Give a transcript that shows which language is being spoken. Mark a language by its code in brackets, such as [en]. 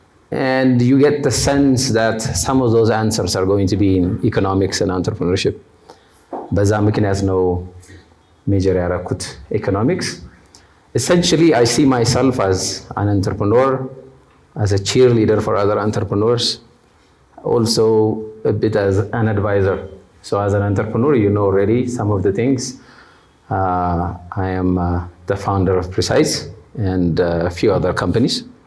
[en] And you get the sense that some of those answers are going to be in economics and entrepreneurship. [am] በዛ ምክንያት ነው ሜጀር ያደረኩት economics. [en] Essentially, I see myself as an entrepreneur, as a cheerleader for other entrepreneurs, also a bit as an advisor. So as an entrepreneur, you know already some of the things. I am the founder of Precise and a few other companies.